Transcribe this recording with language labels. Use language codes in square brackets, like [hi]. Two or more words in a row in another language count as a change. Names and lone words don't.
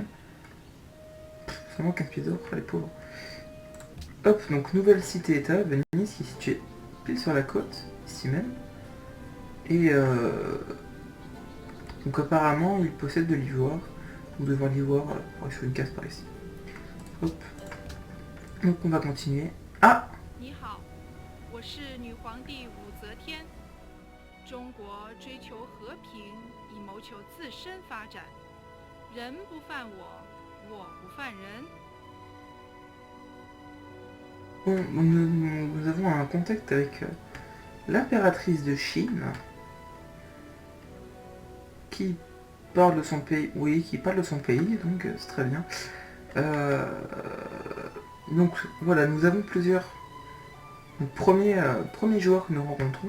[fr] Ça manque un pied d'or, les pauvres. Hop, donc nouvelle cité-état, Venise, qui est située pile sur la côte, ici même. Et donc apparemment, il possède de l'ivoire. Vous devez voir l'ivoire pour sur une case par ici. Hop. Donc on va continuer. Ah, [zh] 你好，我是女皇帝武则天。中国追求和平，以谋求自身发展。人不犯我，我不犯人。 [fr] bon, nous avons un contact avec l'impératrice de Chine qui parle de son pays. Oui, qui parle de son pays, donc c'est très bien. Donc voilà, nous avons plusieurs premiers joueurs que nous rencontrons.